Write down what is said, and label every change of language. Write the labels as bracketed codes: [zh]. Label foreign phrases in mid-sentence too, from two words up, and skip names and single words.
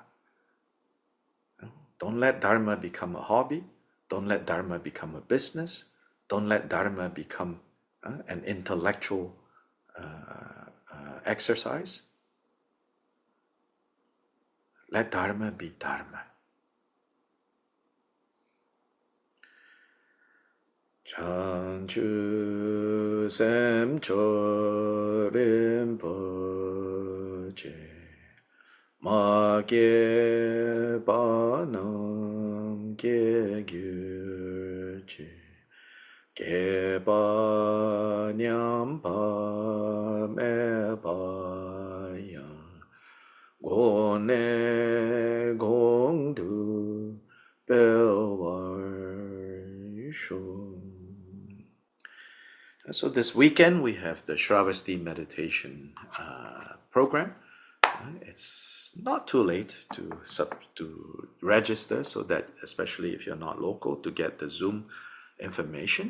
[en] Don't let Dharma become a hobby. Don't let Dharma become a business. Don't let Dharma become an intellectual exercise. Let Dharma be Dharma. [bo] བྱང་ཆུབ་སེམས་མཆོག་རིན་པོ་ཆེ་མ་སྐྱེས པ་རྣམས་སྐྱེ་གྱུར་ཅིག་སྐྱེས་པ་ཉམས་པ་མེད་པ་ཡང་གོང་ནས་གོང་དུ་འཕེལ་བར་ཤོག. [en] So this weekend we have the Shravasti meditation program. It's not too late to register, so that especially if you're not local, to get the Zoom information.